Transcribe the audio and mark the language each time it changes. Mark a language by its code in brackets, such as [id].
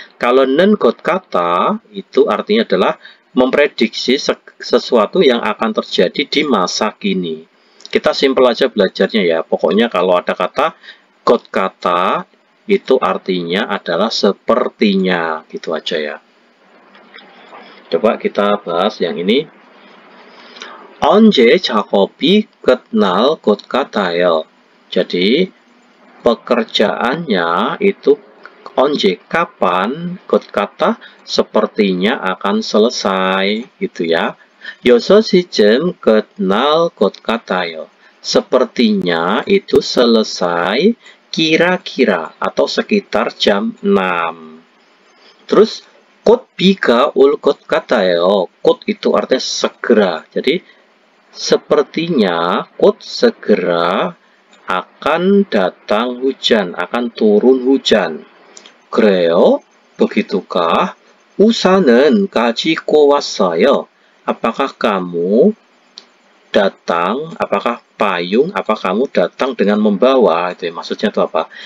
[id] Kalau nen kot kata itu artinya adalah memprediksi sesuatu yang akan terjadi di masa kini. Kita simpel aja belajarnya ya, pokoknya kalau ada kata kot kata itu artinya adalah sepertinya, gitu aja ya. Coba kita bahas yang ini. [ko] 언제 작업이 끝날 것 같아요. [id] Jadi pekerjaannya itu 언제, kapan, kot kata sepertinya akan selesai gitu ya. [ko] 6시쯤 끝날 것 같아요. [id] Sepertinya itu selesai kira-kira atau sekitar jam 6. Terus [ko] 곧 비가 올 것 같아요. [id] 곧 itu artinya segera. Jadi sepertinya 곧 segera akan datang hujan, akan turun hujan. [ko] 그래요? [id] begitukah? [ko] 우산은 가지고 왔어요. [id] Apakah kamu datang, apakah payung, apakah kamu datang dengan membawa, itu ya, maksudnya itu apa?